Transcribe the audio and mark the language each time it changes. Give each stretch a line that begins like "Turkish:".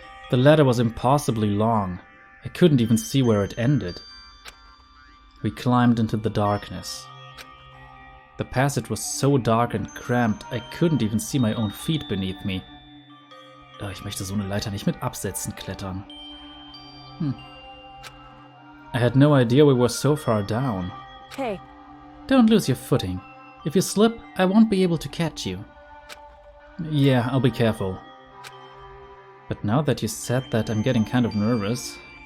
English: The ladder was impossibly long. I couldn't even see where it ended. We climbed into the darkness. The passage was so dark and cramped, I couldn't even see my own feet beneath me.
German: Oh, ich möchte so eine Leiter nicht mit Absätzen klettern.
English: I had no idea we were so far down. Hey. Don't lose your footing. If you slip, I won't be able to catch you. Yeah, I'll be careful. But now that you said that, I'm getting kind of nervous.